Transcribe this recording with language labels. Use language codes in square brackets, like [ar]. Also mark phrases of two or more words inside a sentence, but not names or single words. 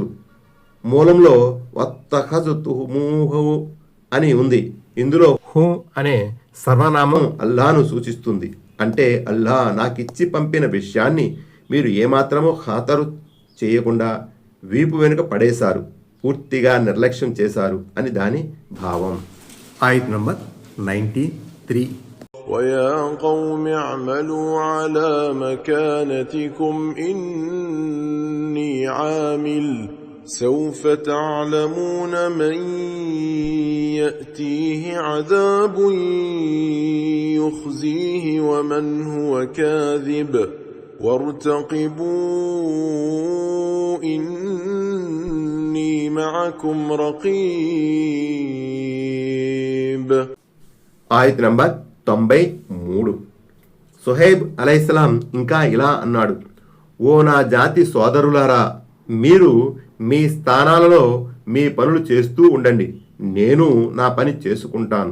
[te] మూలంలో వత్తఖజతుహుమూహు అని ఉంది. ఇందులో హు అనే సర్వనామం అల్లాను సూచిస్తుంది. అంటే అల్లా నాకిచ్చి పంపిన విషయాన్ని మీరు ఏమాత్రమూ ఖాతరు చేయకుండా వీపు వెనుక పడేశారు, పూర్తిగా నిర్లక్ష్యం చేశారు అని దాని భావం. ఆయత్ నంబర్ 93. [ar] ويا قوم اعملوا على مكانتكم إني عامل سوف تعلمون من يأتيه عذاب يخزيه ومن هو كاذب وارتقبوا إني معكم رقيب. [te] ఆయత్ నంబర్ 93. సుహైబ్ అలైహిస్సలాం ఇంకా ఇలా అన్నాడు, ఓ నా జాతి సోదరులారా, మీరు మీ స్థానాలలో మీ పనులు చేస్తూ ఉండండి, నేను నా పని చేసుకుంటాను.